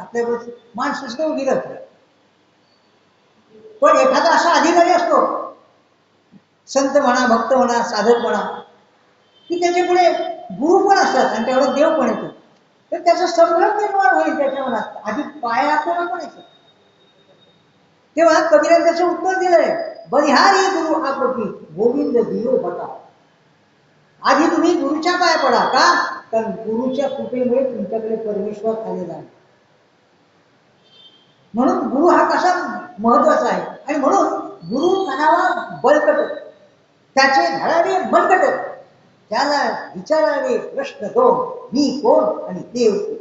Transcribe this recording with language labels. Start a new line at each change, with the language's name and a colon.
Marathi: आपल्यापुढे माणूस नुसतं उभी राहतो, पण एखादा असा अधिकारी असतो, संत म्हणा, भक्त म्हणा, साधक म्हणा, की त्याच्या पुढे गुरु पण असतात आणि तेवढा देव पण येतो. तर त्याचा संभ्रम निर्माण होईल त्याच्या मनात, आधी पाया कोणा पण येतो. तेव्हा कबीराने त्याचं उत्तर दिलंय
Hindi: बलिहारी गुरु आपकी गोविंद दियो बता.
Marathi: आधी तुम्ही गुरुच्या पाया पडा. का? कारण गुरुच्या कृपेमुळे तुमच्याकडे परमेश्वर आलेला आहे. म्हणून गुरु हा कसा महत्वाचा आहे. आणि म्हणून गुरु म्हणावा बळकट, त्याचे घडावे मनकट, त्याला विचारावे प्रश्न दोन, मी कोण आणि देव.